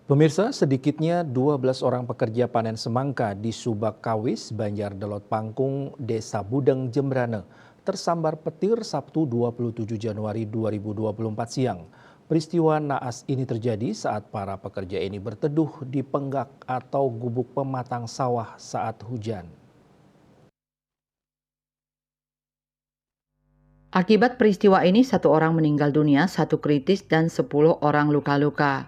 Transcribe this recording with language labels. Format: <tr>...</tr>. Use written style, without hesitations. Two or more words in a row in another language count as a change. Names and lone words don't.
<id>Pemirsa, sedikitnya 12 orang pekerja panen semangka di Subak Kawis, Banjar Delot Pangkung, Desa Budeng, Jembrane, tersambar petir Sabtu 27 Januari 2024 siang. Peristiwa naas ini terjadi saat para pekerja ini berteduh di penggak atau gubuk pematang sawah saat hujan. Akibat peristiwa ini, satu orang meninggal dunia, satu kritis, dan 10 orang luka-luka.</id>